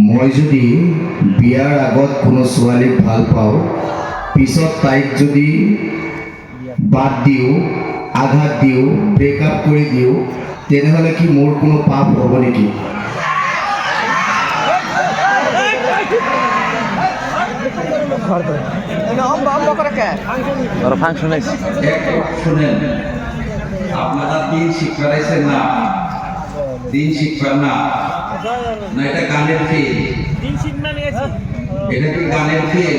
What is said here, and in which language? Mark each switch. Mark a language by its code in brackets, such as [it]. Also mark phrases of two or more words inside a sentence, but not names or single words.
[as] মই যদি বিয়াৰ আগত কোনো ছোৱালীক ভাল পাওঁ, পিছত তাইক যদি বাদ দিওঁ, আঘাত দিওঁ, ব্ৰেকআপ কৰি দিওঁ, তেনেহ'লে কি মোৰ কোনো পাপ হ'ব নেকি? [bn] শুনেন, আপনারা দিন শিক্ষা রাইছেন না, দিন শিক্ষা না, না এটা গানের ফিল, এটা কি গানের ফিল?